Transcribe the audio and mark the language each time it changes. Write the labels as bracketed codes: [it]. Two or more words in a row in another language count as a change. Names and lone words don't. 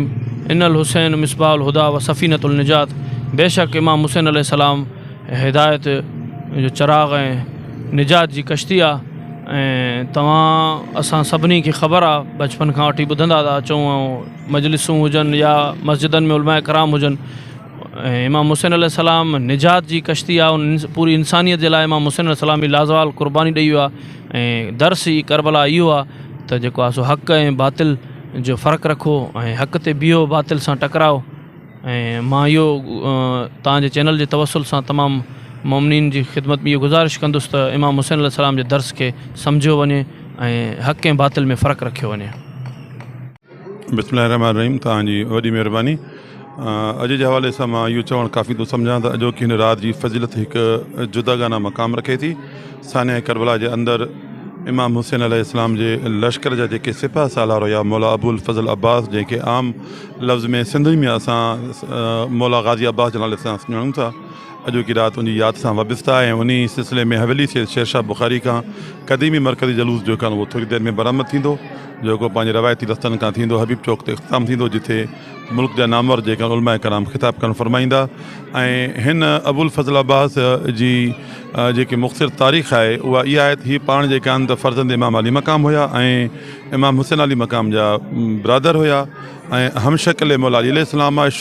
[ar] ان الحسین مصباح الہدا و سفینۃ النجات، [sd] بے شک امام حسین [ar] علیہ السلام [sd] ہدایت جو چراغ ہیں، نجات جی کشتی آ۔ تواں اساں سبنی کی خبر آ، بچپن کھاں وٹھی ٻدھندا تا چوں مجلسوں ہوجن یا مسجدن میں علماء کرام ہوجن، امام حسین [ar] علیہ السلام [sd] نجات جی کشتی آ، پوری انسانیت جے لائے امام حسین [ar] علیہ السلام [sd] بھی لازوال قربانی ॾेई वियो आहे۔ درس ई کربلا इहो आहे त जेको आहे सो हक़ ऐं बातिल जो फ़र्क़ु रखो ऐं हक़ ते बीहो, बातिल सां टकराओ। ऐं मां इहो तव्हांजे चैनल जे तवसुल सां तमामु मोमिनीन जी ख़िदमत में इहो गुज़ारिश कंदुसि त इमाम हुसैन [ar] عليه السلام [sd] जे दर्स खे सम्झियो वञे ऐं हक़ ऐं बातिल में फ़र्क़ु रखियो वञे। [ar] بسم الله الرحمن الرحيم. [sd] तव्हांजी वॾी महिरबानी। अॼु जे हवाले सां मां इहो चवणु काफ़ी थो सम्झां त अॼोकी हिन राति जी फज़ीलत हिकु जुदागाना मक़ाम रखे थी। सानिया करबला जे अंदरि इमाम हुसैन अलैहिस्सलाम जे लश्कर जा जेके सिपह सालार हुआ मौला अबुल फज़ल अब्बास जंहिंखे आम लफ़्ज़ में सिंधी में असां मौला गाज़ी अब्बास जे नाले सां सुञाणूं था, अॼु की राति उनजी यादि सां वाबिस्ता आहे। उन सिलसिले में हवेली से शेरशाह बुखारी खां क़दीमी मरकज़ी जलूस जो कान उहो थोरी देरि में बरामद थींदो, जेको पंहिंजे रवायती रस्तनि खां थींदो हबीब चौक ते इख़्तिताम थींदो, जिथे मुल्क जा नामवर जेका उलमा कराम ख़िताब करणु फरमाईंदा। ऐं हिन अबुल फज़ल अब्बास जी जेकी मुख़्तसिर तारीख़ आहे उहा इहा आहे त हीअ पाण जेका आहिनि त फ़र्ज़ंद इमाम अली मक़ाम हुया ऐं इमाम हुसैन अली मक़ाम जा ब्रादर हुया ऐं हमशकल मौला अली अलैहिस्सलाम आहे।